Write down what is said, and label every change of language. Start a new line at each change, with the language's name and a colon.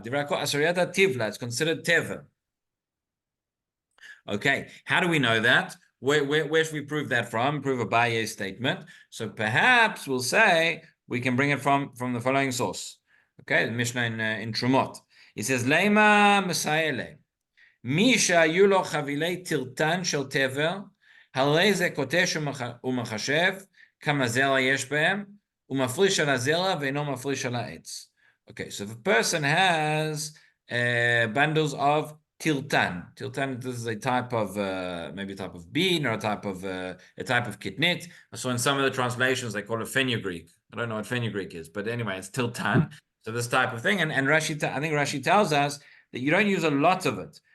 Aramaic: Divrei hakol asuriyata tivla.
English: It's considered teva. Okay, how do we know that? Where should we prove that from? Prove Abaye's statement. So perhaps we'll say we can bring it from the following source. Okay, the Mishnah in Trumot. It says,
Hebrew: Leima Messiah. מי שהיו לו חבילי טרטן של תבל, הרי זה קוטש ומחשב, כמה זרע יש בהם, ומפריש על הזרע ואינו מפריש על העץ.
English: Okay, so if a person has bundles of tiltan. Tiltan, this is a type of, maybe a type of bean or a type of kitnit. So in some of the translations, they call it fenugreek. I don't know what fenugreek is, but anyway, it's tiltan. So this type of thing. And Rashi, I think Rashi tells us that you don't use a lot of it.